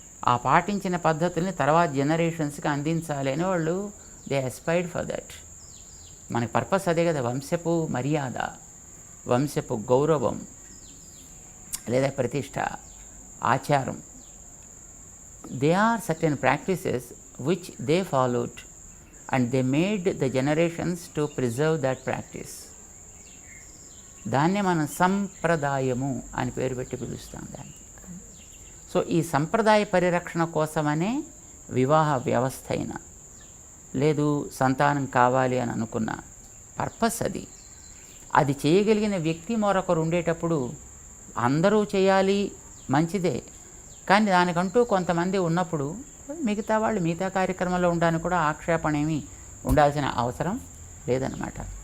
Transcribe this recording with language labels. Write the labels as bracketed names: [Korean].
[Telugu] ఆ పాటించిన పద్ధతుల్ని తర్వాత జనరేషన్స్కి అందించాలి అని వాళ్ళు [English] They aspired for that. [Telugu] మనకి పర్పస్ అదే కదా, వంశపు మర్యాద, వంశపు గౌరవం లేదా ప్రతిష్ట, ఆచారం, [English] They are certain practices which they followed and they made the generations to preserve that practice. [Telugu] దాన్నే మనం సంప్రదాయము అని పేరు పెట్టి పిలుస్తాం దాన్ని. సో ఈ సంప్రదాయ పరిరక్షణ కోసమనే వివాహ వ్యవస్థ అయినా లేదు సంతానం కావాలి అని అనుకున్న పర్పస్ అది. అది చేయగలిగిన వ్యక్తి మరొకరు ఉండేటప్పుడు అందరూ చేయాలి మంచిదే, కానీ దానికంటూ కొంతమంది ఉన్నప్పుడు మిగతా వాళ్ళు మిగతా కార్యక్రమంలో ఉండడానికి కూడా ఆక్షేపణ ఏమీ ఉండాల్సిన అవసరం లేదన్నమాట.